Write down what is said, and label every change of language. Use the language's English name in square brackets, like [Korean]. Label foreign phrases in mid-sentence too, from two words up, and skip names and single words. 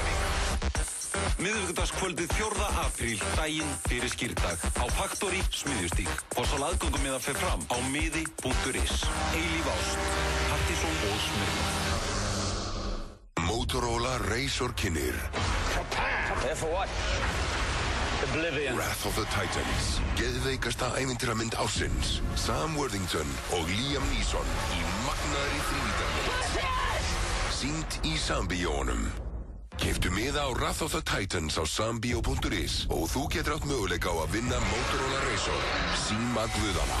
[Icelandic] Miðvikudagskvöldið 4. apríl, daginn fyrir skírdag á Faktori Smiðjustíg. Forsál aðgöngumiða fer fram á miði.is. Eilíf ást, Partizón og Smirnoff. Motorola Razr kynnir [English] Here for what? Oblivion. [Icelandic] Wrath of the Titans, geðveikasta ævintýramynd ársins. Sam Worthington og Liam Neeson í magnaðri þrívíddarmynd. Sýnt í Sambíónum. Keyptu miða á Wrath of the Titans á sambio.is og þú getur átt möguleika á að vinna Motorola Razr síma guðana.